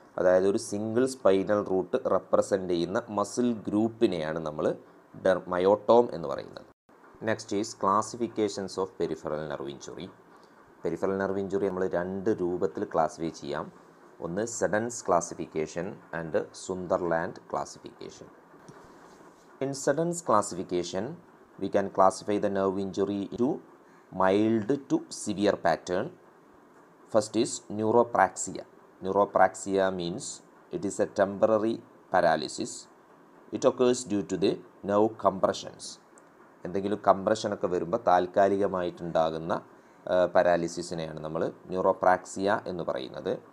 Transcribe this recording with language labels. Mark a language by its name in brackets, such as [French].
[Malayalam] അതായത് ഒരു single spinal root represent ചെയ്യുന്ന മസിൽ ഗ്രൂപ്പിനെയാണ് നമ്മൾ മയോട്ടോം എന്ന് പറയുന്നത്. [English] Next is classifications of peripheral nerve injury. [Malayalam] Peripheral nerve injury നമ്മൾ 2 രൂപത്തിൽ ക്ലാസിഫൈ ചെയ്യാം. ഒന്ന് സെഡൻസ് classification and സുന്ദർലാൻഡ് classification. [English] In Seddon's classification we can classify the nerve injury into mild to severe pattern. First is neuropraxia. Neuropraxia means it is a temporary paralysis. It occurs due to the nerve compressions. [Malayalam] എന്തെങ്കിലും കംപ്രഷനൊക്കെ വരുമ്പോൾ താൽക്കാലികമായിട്ടുണ്ടാകുന്ന പാരാലിസിസിനെയാണ് നമ്മൾ ന്യൂറോപ്രാക്സിയ എന്ന് പറയുന്നത്.